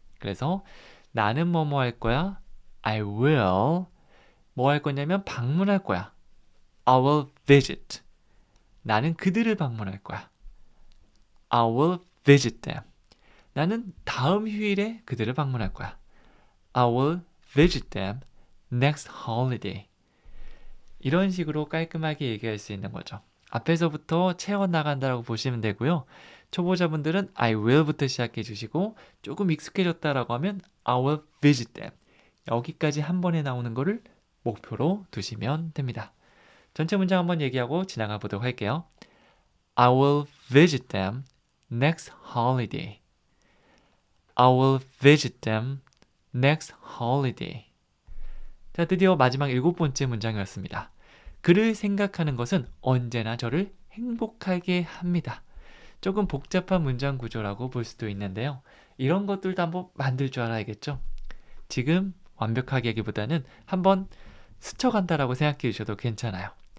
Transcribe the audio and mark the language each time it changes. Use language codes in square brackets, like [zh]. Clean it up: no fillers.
[ko] 그래서 나는 뭐뭐 할 거야? [en] I will. [ko] 뭐 할 거냐면 방문할 거야. [en] I will visit. [ko] 나는 그들을 방문할 거야. [en] I will visit them. [ko] 나는 다음 휴일에 그들을 방문할 거야. [en] I will visit them next holiday. [ko] 이런 식으로 깔끔하게 얘기할 수 있는 거죠. 앞에서부터 채워나간다고 보시면 되고요. 초보자분들은 [en] I will [ko] 부터 시작해 주시고 조금 익숙해졌다라고 하면 [en] I will visit them. [ko] 여기까지 한 번에 나오는 거를 목표로 두시면 됩니다. 전체 문장 한번 얘기하고 지나가 보도록 할게요. [en] I will visit them next holiday. I will visit them next holiday. [ko] 자, 드디어 마지막 7번째 문장이었습니다. 그를 생각하는 것은 언제나 저를 행복하게 합니다. 조금 복잡한 문장 구조라고 볼 수도 있는데요. 이런 것들도 한번 만들 줄 알아야겠죠? 지금 완벽하게 하기보다는 한번 스쳐간다라고 생각해 주셔도 괜찮아요.